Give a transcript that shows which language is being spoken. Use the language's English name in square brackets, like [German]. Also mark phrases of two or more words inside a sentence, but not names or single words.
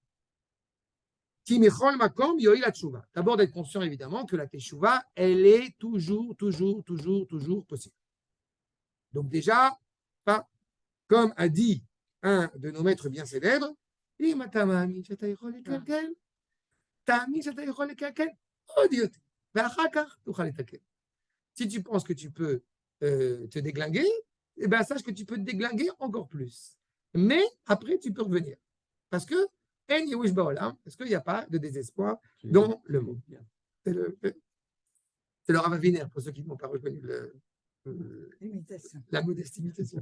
[French] D'abord, d'être conscient évidemment que la teshuva, elle est toujours possible. Donc déjà, comme a dit un de nos maîtres bien célèbres, [Hebrew] תאמין שאתה יכול לקלקל עוד יותר, ואחר כך תוכל לתקן. [French] Si tu penses que tu peux te déglinguer, eh bien, sache que tu peux te déglinguer encore plus. Mais après, tu peux revenir. Parce que, parce qu'il n'y a pas de désespoir dans le monde. C'est le Rav Aviner, pour ceux qui n'ont pas reconnu la modeste imitation.